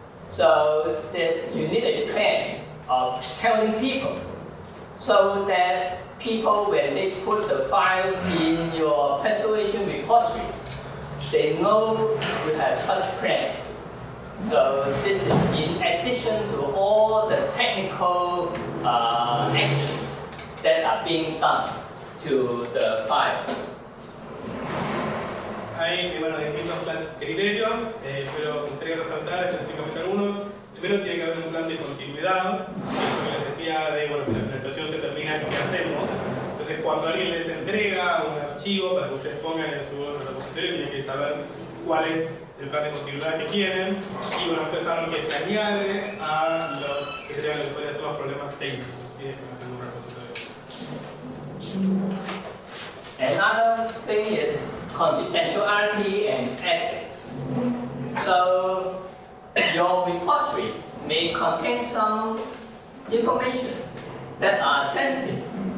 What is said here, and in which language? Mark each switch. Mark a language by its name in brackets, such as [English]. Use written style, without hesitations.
[English] So that you need a plan of telling people, so that people, when they put the files in your persuasion repository, they know you have such plan. So this is in addition to all the technical actions that are being done to the files. [Spanish] Hay distintos criterios, pero me gustaría resaltar específicamente algunos. Primero tiene que haber un plan de continuidad, que les decía de, si la financiación se termina, ¿qué hacemos? Entonces cuando alguien les entrega un archivo para que ustedes pongan en su repositorio, tienen que saber cuál es el plan de continuidad que tienen, y esto es algo que se añade a lo que serían los que pueden ser los problemas técnicos, ¿sí? De financiación de un repositorio. [English] Another thing is confidentiality and ethics. So your repository may contain some information that are sensitive.